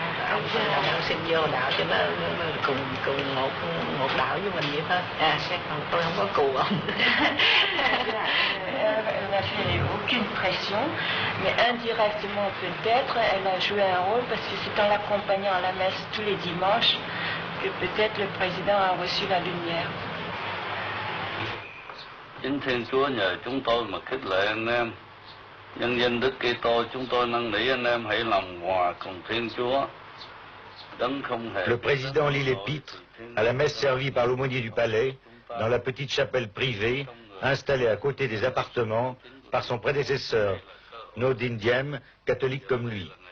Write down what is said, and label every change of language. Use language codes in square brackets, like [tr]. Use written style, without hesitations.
[vi] Ông xin vô đạo cho nó cùng một đạo với mình vậy thôi. Chắc còn tôi không có cù ông. [fr] Elle n'a fait aucune pression, mais indirectement peut-être, elle a joué un rôle parce que c'est en l'accompagnant à la messe tous les dimanches que peut-être le président a reçu la lumière. [vi] Chính Thiên Chúa nhờ chúng tôi mà khích lệ anh em. Nhân danh Đức Kitô chúng tôi năn nỉ anh em hãy làm hòa cùng Thiên Chúa. [fr] Le président lit l'épître à la messe servie par l'aumônier du palais dans la petite chapelle privée installée à côté des appartements par son prédécesseur, No Dinh Diem, catholique comme lui.